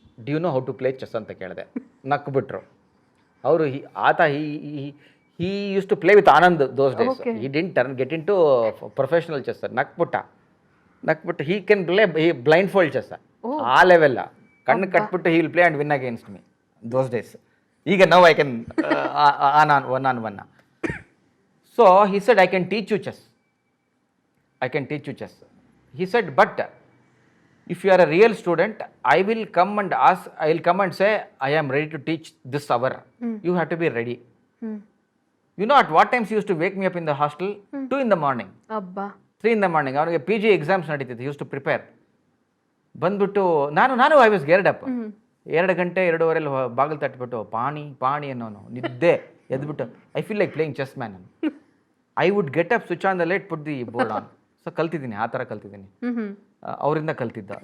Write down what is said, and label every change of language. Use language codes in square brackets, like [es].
[en] do you know how to play chess [kn] ಅಂತ ಕೇಳಿದೆ, ನಕ್ಬಿಟ್ರು ಅವರು. [en] ಆತ he used to play with Anand those days. He didn't get into professional chess. ನಕ್ಬಿಟ್ಟು he can play blindfold chess. [kn] ಆ ಲೆವೆಲ್ಲ ಕಣ್ಣು ಕಟ್ಬಿಟ್ಟು [en] he will play and win against me those days. ಈಗ now I can one on one. So he said, I can teach you chess. I can teach you chess. He said, but if you are a real student, I will come and say, I am ready to teach this hour. You have to be ready. You know at what times he used to wake me up in the hostel? 2 in the morning. [kn] ಅಬ್ಬಾ. [en] 3 in the morning. [kn] ಅವನಿಗೆ PG exams ನಡೀತಿತ್ತು. [en] he used to prepare. [kn] ಬಂದ್ಬಿಟ್ಟು ನಾನು [en] I was geared up. [kn] 2 ಗಂಟೆ 2:15 ಬಾಗಿಲು ತಟ್ಬಿಟ್ಟು ಪಾಣಿ ಅನ್ನೋನು ನಿದ್ದೆ ಎದ್ಬಿಟ್ಟು, [en] I feel like playing chess man. I would get up, switch on the light, put the board on. [kn] So ಕಲ್ತಿದ್ದೀನಿ, ಆ ಥರ ಕಲ್ತಿದ್ದೀನಿ, ಅವರಿಂದ ಕಲ್ತಿದ್ದ.